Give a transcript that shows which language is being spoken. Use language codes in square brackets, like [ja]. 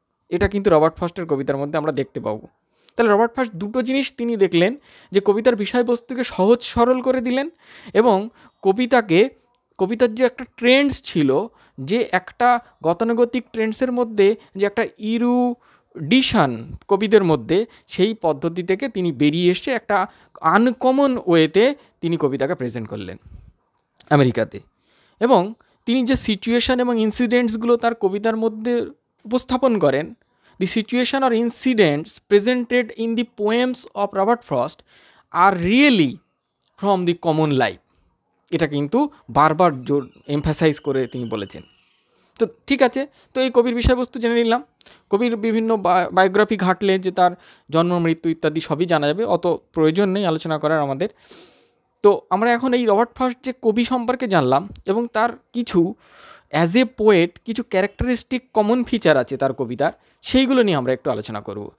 [bn] এটা কিন্তু রবার্ট ফ্রস্টের কবিতার মধ্যে আমরা দেখতে পাবো। তাহলে রবার্ট ফ্রস্ট দুটো জিনিস তিনি দেখলেন, যে কবিতার বিষয়বস্তুকে সহজ সরল করে দিলেন এবং কবিতার যে একটা ট্রেন্ডস ছিল, যে একটা গতানুগতিক ট্রেন্ডসের মধ্যে যে একটা ইরুডিশন কবিদের মধ্যে, সেই পদ্ধতি থেকে তিনি বেরিয়ে এসে একটা আনকমন ওয়েতে তিনি কবিতাকে প্রেজেন্ট করলেন আমেরিকাতে। এবং তিনি যে সিচুয়েশন এবং ইনসিডেন্টসগুলো তার কবিতার মধ্যে উপস্থাপন করেন, [en] the situation or incidents presented in the poems of Robert Frost are really from the common life। [bn] এটা কিন্তু বারবার জোর এমফাসাইজ করে তিনি বলেছেন। তো ঠিক আছে, তো এই কবির বিষয়বস্তু জেনে নিলাম। কবির বিভিন্ন বায়োগ্রাফি ঘাটলে যে তার জন্ম, মৃত্যু ইত্যাদি সবই জানা যাবে, অত প্রয়োজন নেই আলোচনা করার আমাদের। তো আমরা এখন এই রবার্ট ফ্রস্ট যে কবি সম্পর্কে জানলাম এবং তার কিছু [en] as a poet [bn] কিছু ক্যারেক্টারিস্টিক কমন ফিচার আছে তার কবিতার, সেইগুলো নিয়ে আমরা একটু আলোচনা করব।